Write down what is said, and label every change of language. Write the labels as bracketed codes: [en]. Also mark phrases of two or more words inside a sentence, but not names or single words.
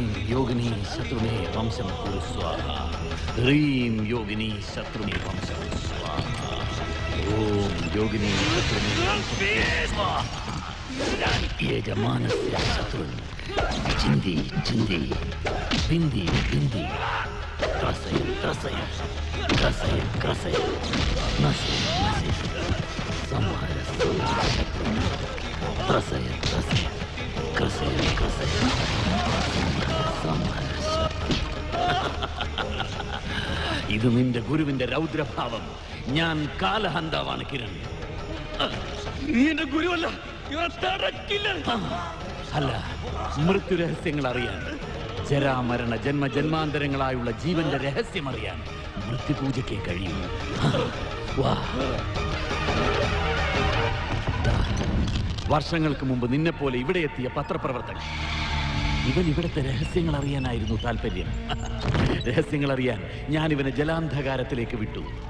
[sa] योगिनी शत्रुमे वंशं कुरु स्वाहा ह्रीं योगिनी शत्रुमे वंशं स्वाहा ओम योगिनी शत्रुमे स्वाहा यजमानस्य शत्रुन् चिन्दी चिन्दी बिन्दी बिन्दी त्रसय त्रसय त्रसय त्रसय नसय नसय संहार त्रसय त्रसय क्रसय क्रसय സംഹാര [ml] ഇത് നിന്റെ ഗുരുവിന്റെ രൗദ്രഭാവം ഞാൻ കാലഹന്താവാണ് കിരൺ നീ എന്റെ ഗുരുവല്ല അല്ല മൃത്യുരഹസ്യങ്ങൾ അറിയാൻ ജരാമരണ ജന്മജന്മാന്തരങ്ങളായുള്ള ജീവന്റെ രഹസ്യം അറിയാൻ മൃത്യുപൂജയ്ക്ക് കഴിയും വർഷങ്ങൾക്ക് മുമ്പ് നിന്നെപ്പോലെ ഇവിടെ എത്തിയ പത്രപ്രവർത്തകൻ ഇവൻ ഇവിടുത്തെ രഹസ്യങ്ങൾ അറിയാനായിരുന്നു താല്പര്യം രഹസ്യങ്ങൾ അറിയാൻ ഞാൻ ഇവനെ ജലാന്ധകാരത്തിലേക്ക് വിട്ടു